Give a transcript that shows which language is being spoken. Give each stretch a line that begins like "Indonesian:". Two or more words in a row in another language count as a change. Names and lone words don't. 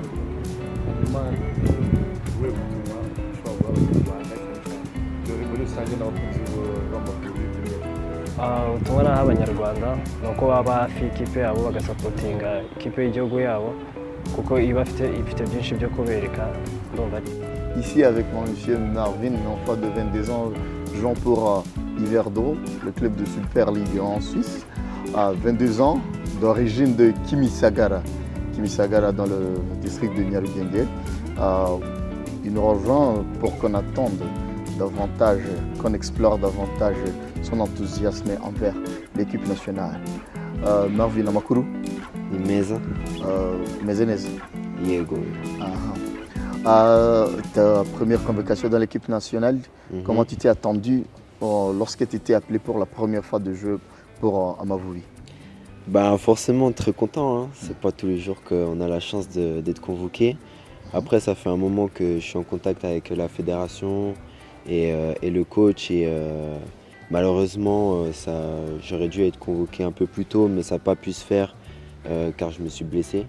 Kinyarwanda: Ubutumwa naha Abanyarwanda ni uko baba hafi y'ikipe yabo bagasapotinga ikipe y'igihugu yabo, kuko iba ifite byinshi byo kubereka, ndumva.
French: Ici avec mon monsieur Marvin, enfant de 22 ans, jouant pour Yverdon, le club de Super League en Suisse, à 22 ans, d'origine de Kimisagara dans le district de Nyarugenge. Il nous rejoint pour qu'on attende davantage, qu'on explore davantage son enthousiasme envers l'équipe nationale.
Kinyarwanda: Marvin, amakuru? Ni meza. Meze neza. Yego.
French: Ta première convocation dans l'équipe nationale, comment tu t'es attendu lorsque tu étais appelé pour la première fois de jeu pour Amavubi? Forcément très content, hein. C'est pas tous les jours qu'on a la chance d'être convoqué. Après, ça fait un moment que je suis en contact avec la fédération et le coach, et malheureusement j'aurais dû être convoqué un peu plus tôt, mais ça n'a pas pu se faire car je me suis blessé.